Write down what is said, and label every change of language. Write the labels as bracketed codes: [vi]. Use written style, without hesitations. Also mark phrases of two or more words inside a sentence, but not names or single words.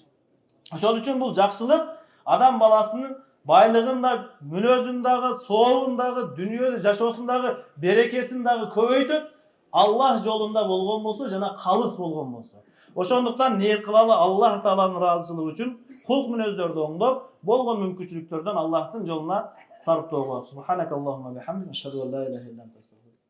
[ky] Ошол үчүн бул жакшылык адам баласынын байлыгын да, мүнөзүн дагы, соолун дагы, дүйнөдө жашоосун дагы, берекесин дагы көбөйтөт. Аллах жолунда болгон болсо жана калыс болгон болсо. Ошондуктан ниет кылалы Аллах Тааланын ыраазычылыгы үчүн кулк мүнөздөрдү оңдоп, болгон мүмкүнчүлүктөрдөн Аллахтын жолуна сарптоого. [ar] سبحانك اللهم بحمدك أشهد أن لا إله إلا أنت.